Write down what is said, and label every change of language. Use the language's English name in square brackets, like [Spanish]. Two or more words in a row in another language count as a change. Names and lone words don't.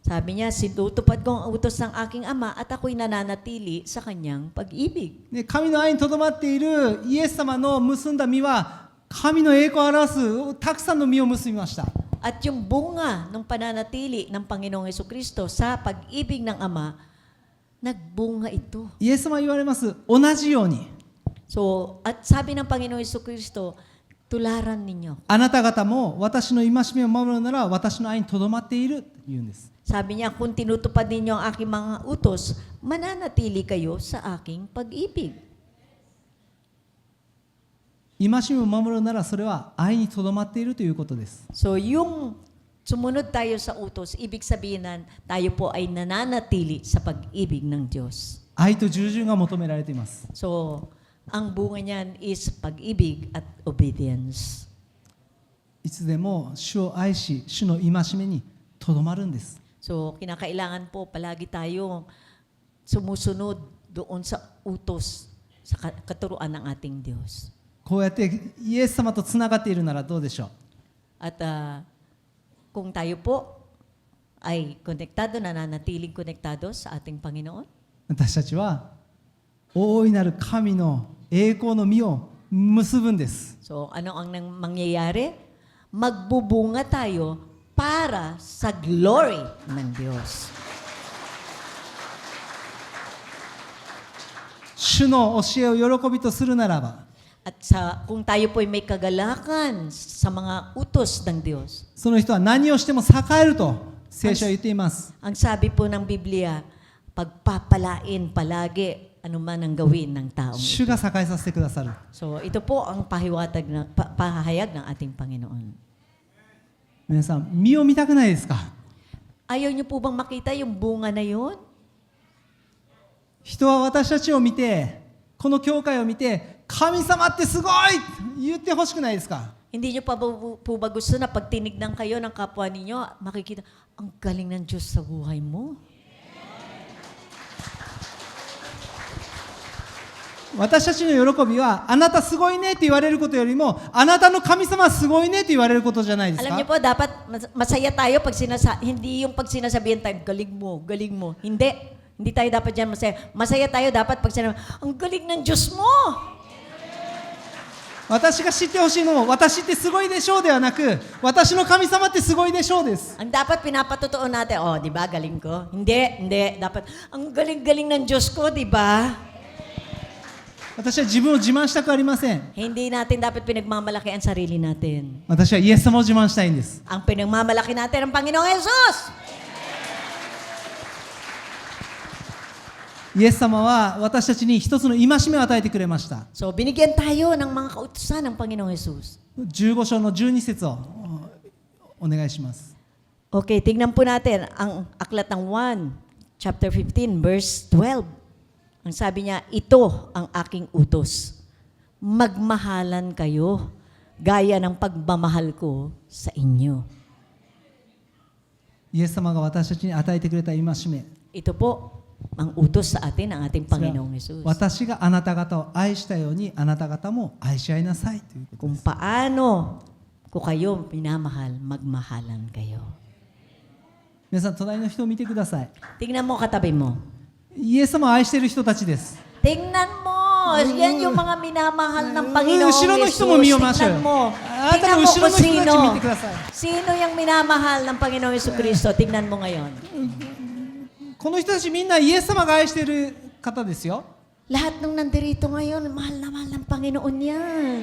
[Filipino] Sabi niya, sinutupad ko ang utos ng aking Ama at ako'y nananatili sa kanyang pag-ibig. [Japanese] で神の愛にとどまっているイエス様の結んだ実は神の栄光を表すたくさんの実を結びました。 [Filipino] At yung bunga ng pananatili ng Panginoong Hesukristo sa pag-ibig ng Ama, nagbunga ito. [Japanese] イエス様は言われます。同じように [Filipino] So, at sabi ng Panginoong Hesukristo, tularan ninyo. [Japanese] あなた方も私の戒めを守るなら私の愛にとどまっていると言うんです。 [Filipino] Sabi niya, kung tinutupad ninyo ang aking mga utos, mananatili kayo sa aking pag-ibig. [Japanese] 戒めを守るならそれは愛にとどまっているということです。 [Filipino] So, yung sumunod tayo sa utos, ibig sabihin na tayo po ay nananatili sa pag-ibig ng Diyos. [Japanese] 愛と従順が求められています。 [Filipino] So, ang bunga niyan is pag-ibig at obedience. [Japanese] いつでも主を愛し、主の戒めにとどまるんです。 [Filipino] So, kinakailangan po palagi tayong sumusunod doon sa utos, sa katuruan ng ating Diyos. [Japanese] こうやってイエス様とつながっているならどうでしょう。 [Filipino] At kung tayo po ay konektado, nananatiling konektado sa ating Panginoon, [Japanese] 私たちは大いなる神の栄光の実を結ぶんです。 [Filipino] so ano ang mangyayari? Magbubunga tayo para sa glory ng Diyos. [Japanese] 主の教えを喜びとするならば、 [Filipino] At kung tayo po ay may kagalakan sa mga utos ng Diyos, [Japanese] その人は何をしても栄えると聖書は言っています。 [Filipino] ang sabi po ng Biblia, pagpapalain palagi anuman ang gawin ng taong [Japanese] 主 [Filipino] ito. [Japanese] が栄えさせてくださる。 [Filipino] So ito po ang pahayag ng ating Panginoon. [Japanese] 皆さん、実を見たくないですか？ [Filipino] Ayaw niyo po bang makita yung bunga na yun? [Japanese] 人は私たちを見て、この教会を見て、神様ってすごい言ってほしくないですか？ [Filipino] Hindi niyo pa po ba gusto na pag tinignan kayo ng kapwa ninyo, makikita, ang galing ng Diyos sa buhay mo. [Japanese] 私たちの喜びはあなたすごいねって言われることよりもあなたの神様すごいねって言われることじゃないです [Filipino] Alam niyo [Japanese] か？ [Filipino] po, dapat masaya tayo pag hindi yung pag sinasabihan tayo, galing mo, galing mo. Hindi tayo dapat dyan masaya. Masaya tayo dapat pag sinasabihan, ang galing ng Diyos mo. [Japanese] 私が知ってほしいのも私ってすごいでしょうではなく私の神様ってすごいでしょうです。 [Filipino] Ang dapat pinapatotoo natin, oh, di ba, galing ko? Hindi. Dapat, ang galing-galing ng Diyos ko, di ba? [Japanese] 私は自分を自慢したくありません。 [Filipino] Hindi natin dapat pinagmamalaki ang sarili natin. [Japanese] 私はイエス様を自慢したいんです。 [Filipino] Ang pinagmamalaki natin ang Panginoong Jesus. [Japanese] イエス様は私たちに一つの戒めを与えてくれました。 [Filipino] So, binigyan tayo ng mga kautusan ng Panginoong Jesus. [Japanese] 15 章の12節をお願いします。 [Filipino] Okay, tingnan po natin ang aklat ng 1, [English] chapter 15, verse 12. [Filipino] Ang sabi niya, ito ang aking utos. Magmahalan kayo gaya ng pagmamahal ko sa inyo. [Japanese] イエス様が私たちに与えてくれた戒め。 [Filipino] Ito po ang utos sa atin ng ating [Japanese] それは [Filipino] Panginoong Jesus. [Japanese] 私があなた方を愛したようにあなた方も愛し合いなさいということで [Filipino] Kung [Japanese] す。 [Filipino] paano ko kayo minamahal, magmahalan kayo. [Japanese] 皆さん隣の人を見てください。 [Filipino] Tingnan mo katabi mo. [Japanese] イエス様を愛している人たちです。 [Filipino] Tingnan mo Yan yung mga minamahal ng Panginoong [Japanese] 後ろの [Filipino] Jesus. [Japanese] 人も見ましょうよ。 [Filipino] Tingnan mo. [Japanese] あなた [Filipino] Tingnan [Japanese] の [Filipino] mo [Japanese] 後ろ [Filipino] kung [Japanese] の人たち [Filipino] sino. [Japanese] 見てください。 [Filipino] Sino yung minamahal ng Panginoong Jesucristo? Tingnan mo ngayon. [Japanese] この人たちみんなイエス様が愛している方ですよ。 [Filipino] Lahat ng nandirito ngayon, mahal na mahal ng Panginoon yan.